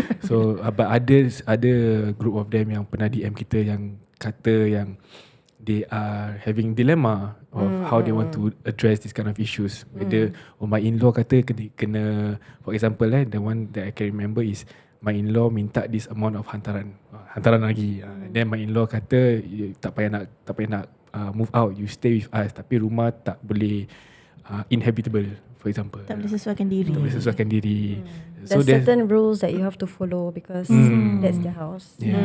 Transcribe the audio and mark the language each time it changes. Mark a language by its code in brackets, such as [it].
[en] So but [ms] ada [en] group of them [ms] yang pernah DM kita yang kata yang [en] they are having dilemma of how they want to address this kind of issues. Whether my in-law [ms] kata kena [en] for example the one that I can remember is my in-law [ms] minta [en] this amount of hantaran [ms] lagi. [en] Then my in-law [ms] kata tak payah nak [en] move out, you stay with us, [ms] tapi rumah tak boleh [en] inhabitable, for example. [ms] Tak boleh sesuaikan diri. [en] So there's certain rules that you have to follow because that's their house.